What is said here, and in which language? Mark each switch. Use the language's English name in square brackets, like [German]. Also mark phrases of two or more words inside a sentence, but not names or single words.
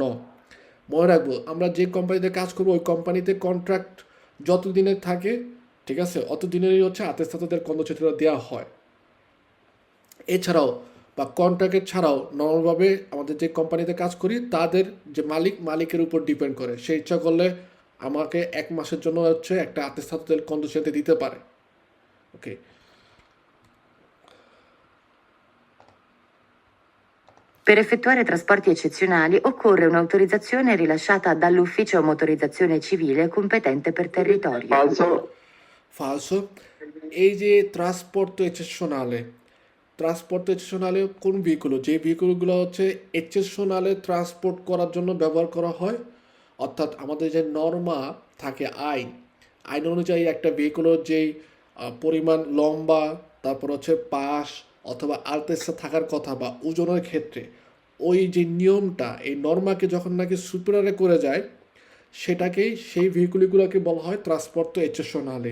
[Bangla] মনে রাখবো আমরা যে কোম্পানিতে কাজ করবো ওই কোম্পানিতে কন্ট্রাক্ট যত দিনের থাকে, ঠিক আছে, অত দিনেরই হচ্ছে আতেস্তাতোদের কর্মক্ষেত্রে দেওয়া হয়। এছাড়াও বা কন্ট্রাক্টের ছাড়াও নর্মালভাবে আমাদের যে কোম্পানিতে কাজ করি তাদের যে মালিকের উপর ডিপেন্ড করে, সে ইচ্ছা করলে আমাকে 1 মাসের জন্য হচ্ছে একটা আতেস্তাতোদের কন্ডিশনতে দিতে পারে। ওকে, [Italian] Per effettuare trasporti eccezionali occorre un'autorizzazione rilasciata dall'ufficio motorizzazione civile competente per territorio. falso, falso. [Bangla] এই যে ট্রান্সপোর্টেশনালে কোন ভেহিকুল, যে ভেহিকুলগুলো হচ্ছে এক্সেপশনালে ট্রান্সপোর্ট করার জন্য ব্যবহার করা হয়, অর্থাৎ আমাদের যে নর্মা থাকে আইন অনুযায়ী একটা ভেহিকুলের যেই পরিমাণ লম্বা, তারপর হচ্ছে পাশ অথবা আলতেসা থাকার কথা বা ওজনের ক্ষেত্রে ওই যে নিয়মটা এই নর্মাকে যখন নাকি সুপিরিয়রে করে যায় সেটাকেই সেই ভেহিকুলগুলোকে বলা হয় [Italian] trasporto eccezionale.